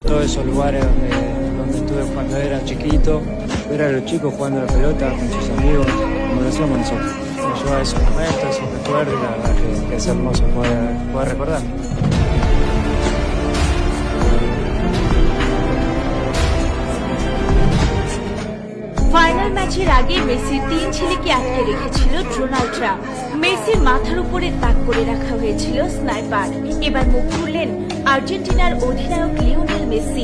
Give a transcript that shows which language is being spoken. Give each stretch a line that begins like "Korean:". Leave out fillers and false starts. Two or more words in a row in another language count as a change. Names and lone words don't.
Spanish: todos esos lugares donde estuve cuando era chiquito, ver a los chicos jugando a la pelota con sus amigos, como lo hacíamos nosotros. Me lleva a esos momentos, esos recuerdos, y la verdad que es hermoso poder recordar.
Bangla: ফাইনাল ম্যাচের আগে মেসির 3 ছেলেকে আটকে রেখেছিল ডোনাল্ড ট্রাম্প। মেসির মাথার উপরে তাক করে রাখা হয়েছিল স্নাইপার। এবার মুখ খুললেন আর্জেন্টিনার অধিনায়ক লিওনেল মেসি।